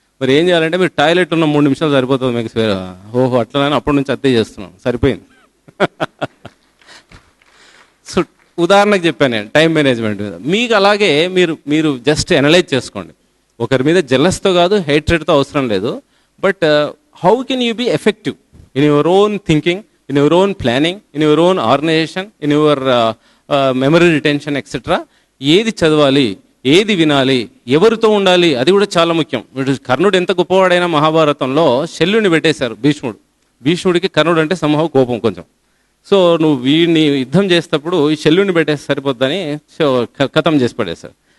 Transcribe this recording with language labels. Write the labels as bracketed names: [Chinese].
[Telugu] మరి ఏం చేయాలంటే మీరు టాయిలెట్ ఉన్న 3 నిమిషాలు సరిపోతుంది మీకు. ఓహో అట్లా అప్పటి నుంచి అదే చేస్తున్నాం, సరిపోయింది. సో ఉదాహరణకు చెప్పాను నేను టైం మేనేజ్మెంట్ మీద. మీకు అలాగే మీరు జస్ట్ అనలైజ్ చేసుకోండి. ఒకరి మీద జెలస్తో కాదు, హేట్రెడ్తో అవసరం లేదు. [English] But how can you be effective in your own thinking, in your own planning, in your own organization, in your memory retention, etc. [Telugu] ఏది చదవాలి, ఏది వినాలి, ఎవరితో ఉండాలి, అది కూడా చాలా ముఖ్యం. వీడు కర్ణుడు ఎంత గొప్పవాడైనా మహాభారతంలో శల్యుని పెట్టేశారు భీష్ముడికి కర్ణుడు అంటే సమూహం కోపం కొంచెం. సో నువ్వు వీడిని యుద్ధం చేసేటప్పుడు ఈ శల్యుని పెట్టేసి సరిపోద్దని కథం చేసి పడేశారు.